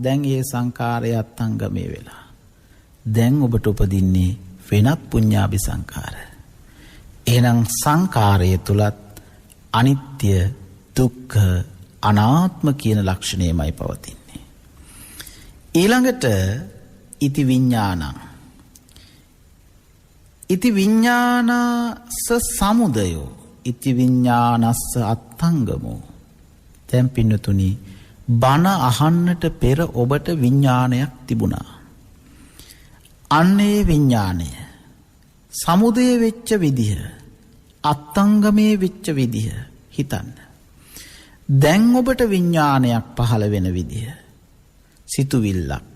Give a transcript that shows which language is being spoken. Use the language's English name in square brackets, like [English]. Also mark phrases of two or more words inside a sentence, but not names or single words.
[Sinhala] දැන් ඒ සංකාරය අත්ංගමේ වෙලා. දැන් ඔබට උපදින්නේ වෙනත් පුඤ්ඤාභි සංකාර. එහෙනම් සංකාරය තුලත් අනිත්‍ය, දුක්ඛ, අනාත්ම කියන ලක්ෂණයමයි පවතින්නේ. [Pali] ඊළඟට ඉති විඥානං. ඉති විඥානස්ස සමුදයෝ ඉති විඥානස්ස අත්ංගමෝ. [Sinhala] දැන් පින්නතුනි බණ අහන්නට පෙර ඔබට විඥානයක් තිබුණා. අන්නේ විඥානය සමුදය වෙච්ච විදිහ, අත්ංගමේ වෙච්ච විදිහ හිතන්න. දැන් ඔබට විඥානයක් පහළ වෙන විදිහ, සිතුවිල්ලක්.